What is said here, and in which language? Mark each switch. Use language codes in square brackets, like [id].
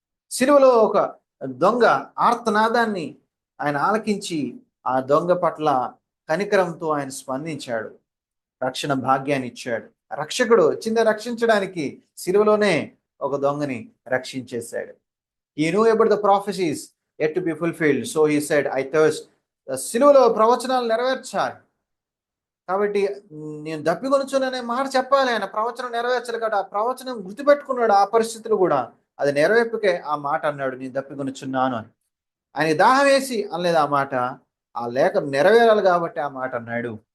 [te] సిలువలో ఒక దొంగ ఆర్తనాదాన్ని ఆయన ఆలకించి ఆ దొంగ పట్ల కనికరంతో ఆయన స్పందించాడు, రక్షణ భాగ్యాన్ని ఇచ్చాడు. రక్షకుడు వచ్చిందే రక్షించడానికి, సిలువలోనే ఒక దొంగని రక్షించేశాడు. [en] He knew about the prophecies yet to be fulfilled, so he said, I thirst. [te] సిలువలో ప్రవచనాలు నెరవేర్చాలి కాబట్టి నేను దప్పికొనుచుననే మాట చెప్పాలి. ఆయన ప్రవచనం నెరవేర్చాలి కాబట్టి ఆ ప్రవచనం గుర్తుపెట్టుకున్నాడు. ఆ పరిస్థితులు కూడా అది నెరవేర్పుకే ఆ మాట అన్నాడు, నేను దప్పికొనుచున్నాను అని. ఆయన దాహం వేసి అనలేదు ఆ మాట, ఆ లేఖ నెరవేరాలి కాబట్టి ఆ మాట అన్నాడు.